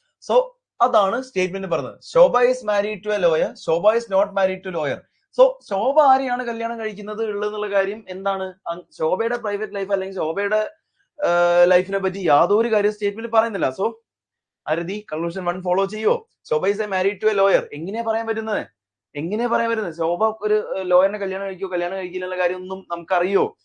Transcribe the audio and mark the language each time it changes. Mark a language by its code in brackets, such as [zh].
[ml] So അതാണ് statement പറഞ്ഞത്. [en] Shobha is married to a lawyer. Shobha is not married to lawyer. [ml] So ശോഭ ആരെയാണ് കല്യാണം കഴിക്കുന്നത് ഉള്ളതെന്നുള്ള കാര്യം എന്താണ്, ശോഭയുടെ പ്രൈവറ്റ് ലൈഫ് അല്ലെങ്കിൽ ശോഭയുടെ ലൈഫിനെ പറ്റി യാതൊരു കാര്യം സ്റ്റേറ്റ്മെന്റ് പറയുന്നില്ല. സോ ആരതി കൺക്ലൂഷൻ 1 ഫോളോ ചെയ്യോ? [en] Shobha is a married to a lawyer. [ml] എങ്ങനെയാ പറയാൻ പറ്റുന്നത്, ശോഭ ഒരു ലോയറിനെ കല്യാണം കഴിക്കോ കല്യാണം കഴിക്കില്ല കാര്യം ഒന്നും നമുക്കറിയോ?